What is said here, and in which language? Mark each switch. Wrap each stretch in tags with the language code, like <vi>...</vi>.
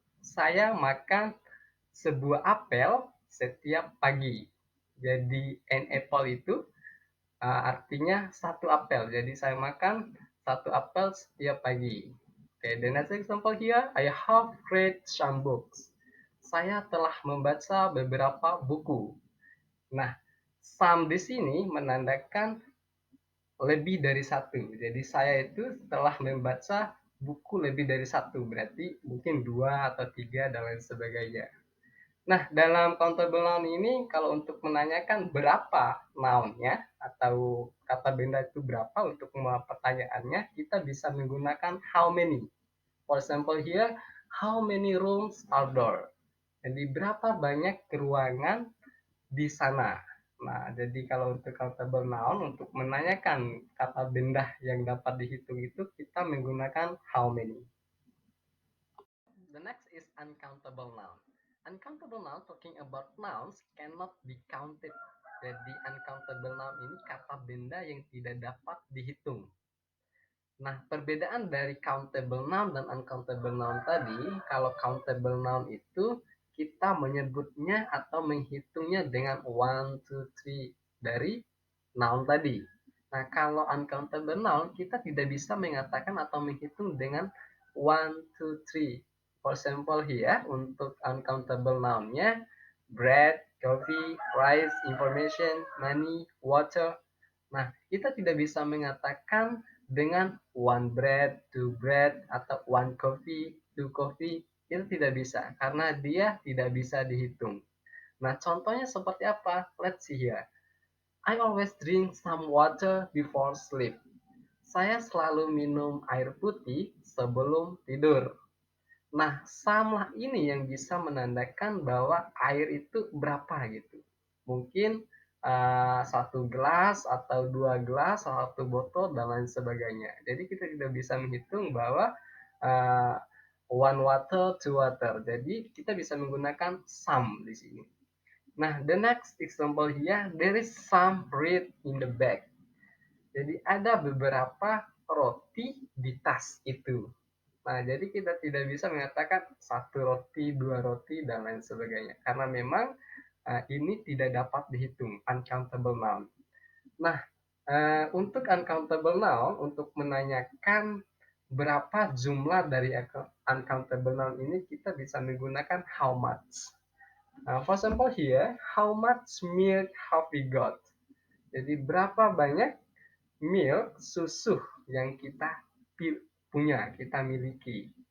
<id>Saya makan sebuah apel setiap pagi. Jadi</id> <en>an apple</en> <id>itu artinya satu apel. Jadi saya makan satu apel setiap pagi.</id> <en>Okay, the next example here, I have read some books.</en> <id>Saya telah membaca beberapa buku. Nah, some di sini menandakan lebih dari satu. Jadi saya itu telah membaca buku lebih dari satu. Berarti mungkin dua atau tiga dan lain sebagainya. Nah, dalam countable noun ini kalau untuk menanyakan berapa nounnya atau kata benda itu berapa untuk pertanyaannya, kita bisa menggunakan</id> <en>how many. For example here, how many rooms are there?</en> <id>Jadi berapa banyak ruangan di sana. Nah, jadi kalau untuk countable noun, untuk menanyakan kata benda yang dapat dihitung itu, kita menggunakan</id> <en>how many. The next is uncountable noun. Uncountable noun talking about nouns cannot be counted.</en> <id>Jadi uncountable noun ini kata benda yang tidak dapat dihitung. Nah, perbedaan dari countable noun dan uncountable noun tadi, kalau countable noun itu kita menyebutnya atau menghitungnya dengan</id> <en>one, two, three</en> <id>dari noun tadi. Nah, kalau uncountable noun kita tidak bisa mengatakan atau menghitung dengan</id> <en>one, two, three. For example here,</en> <id>untuk uncountable noun-nya,</id> <en>bread, coffee, rice, information, money, water.</en> <id>Nah, kita tidak bisa mengatakan dengan</id> <en>one bread, two bread,</en> <id>atau</id> <en>one coffee, two coffee.</en> <id>Itu tidak bisa, karena dia tidak bisa dihitung. Nah, contohnya seperti apa?</id> <en>Let's see here. I always drink some water before sleep.</en> <id>Saya selalu minum air putih sebelum tidur. Nah, sama ini yang bisa menandakan bahwa air itu berapa gitu. Mungkin satu gelas atau dua gelas, satu botol dan lain sebagainya. Jadi kita tidak bisa menghitung bahwa uh,</id> <en>one water, two water.</en> <id>Jadi kita bisa menggunakan some di sini.</id> <en>Nah, the next example here, there is some bread in the bag.</en> <id>Jadi ada beberapa roti di tas itu. Nah, jadi kita tidak bisa mengatakan satu roti, dua roti, dan lain sebagainya. Karena memang ini tidak dapat dihitung, uncountable noun. Nah, untuk uncountable noun, untuk menanyakan berapa jumlah dari uncountable noun ini, kita bisa menggunakan</id> <en>how much. For example here, how much milk have we got?</en> <id>Jadi berapa banyak milk, susu yang kita punya, kita miliki.</id>